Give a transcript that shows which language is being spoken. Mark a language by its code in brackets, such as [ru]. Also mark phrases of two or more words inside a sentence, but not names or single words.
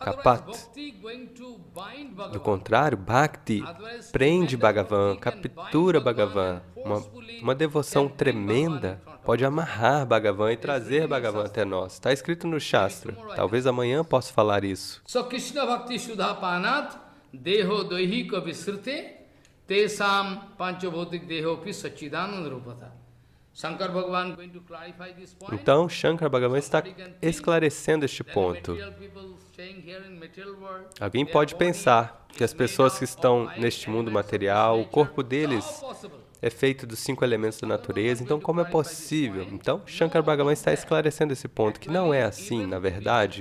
[pt] kapat. Do contrário, Bhakti prende Bhagavan, captura Bhagavan. Uma devoção tremenda pode amarrar Bhagavan e trazer Bhagavan até nós. Está escrito no Shastra. Talvez amanhã possa falar isso. [sa] So Krishna Bhakti Sudha Panat Deho Doihika Visrute Tesam Panchabhautik Dehopi Sachidananda Rupata. [en] Shankar Bhagavan going to clarify this point. [pt] Então, Shankar Bhagavan está esclarecendo este ponto. Alguém pode pensar que as pessoas que estão neste mundo material, o corpo deles é feito dos 5 elementos da natureza, então como é possível? Então, Shankar Bhagavan está esclarecendo esse ponto, que não é assim, na verdade.